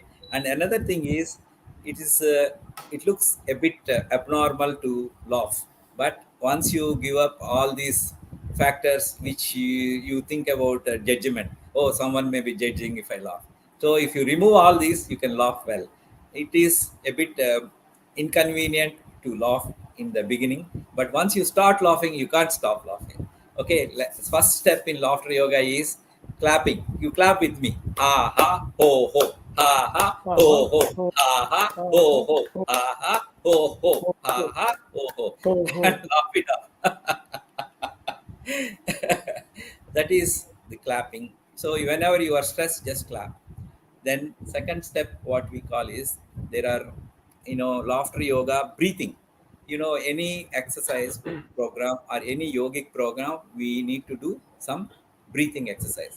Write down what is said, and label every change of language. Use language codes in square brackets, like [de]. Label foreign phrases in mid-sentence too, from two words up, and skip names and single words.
[en] And another thing is, it is it looks a bit abnormal to laugh, but once you give up all these factors which you think about judgment, oh, someone may be judging if I laugh. So if you remove all these, you can laugh well. It is a bit inconvenient to laugh in the beginning, but once you start laughing, you can't stop laughing. Okay, first step in laughter yoga is clapping. You clap with me. Ha ha ho ho. Ha ha Uh-huh. ho ho. Oh, Ha ha ho uh-huh. ho. Oh, Ha ha ho ho. oh, Ha oh, ha ho ho. oh, And oh. laugh it up. That is the clapping. So whenever you are stressed, just clap. Then second step, what we call is, there are, laughter yoga breathing. Any exercise program or any yogic program, we need to do some breathing exercise.